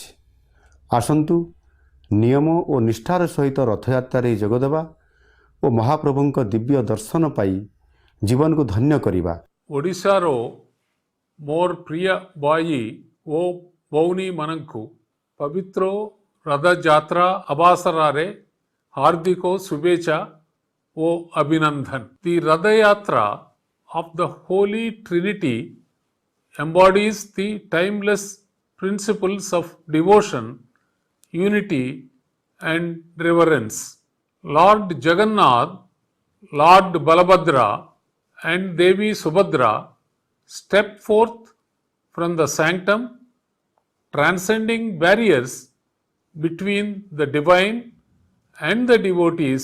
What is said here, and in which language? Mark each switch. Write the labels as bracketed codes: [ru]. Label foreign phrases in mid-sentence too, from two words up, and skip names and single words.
[or] ଆସନ୍ତୁ ନିୟମ ଓ ନିଷ୍ଠାର ସହିତ ରଥଯାତ୍ରାରେ ଯୋଗଦେବା ଓ ମହାପ୍ରଭୁଙ୍କ ଦିବ୍ୟ ଦର୍ଶନ ପାଇ ଜୀବନକୁ ଧନ୍ୟ କରିବା। ଓଡ଼ିଶାର ମୋର ପ୍ରିୟ ଭାଇ ଓ ଭଉଣୀମାନଙ୍କୁ ପବିତ୍ର ରଥଯାତ୍ରା ଅବସରରେ ହାର୍ଦ୍ଦିକ ଶୁଭେଚ୍ଛା ଓ ଅଭିନନ୍ଦନ। [en] The Radha of the Holy Trinity embodies the timeless principles of devotion, unity and reverence. Lord Jagannath, Lord Balabhadra and Devi Subhadra step forth from the sanctum, transcending barriers between the divine and the devotees.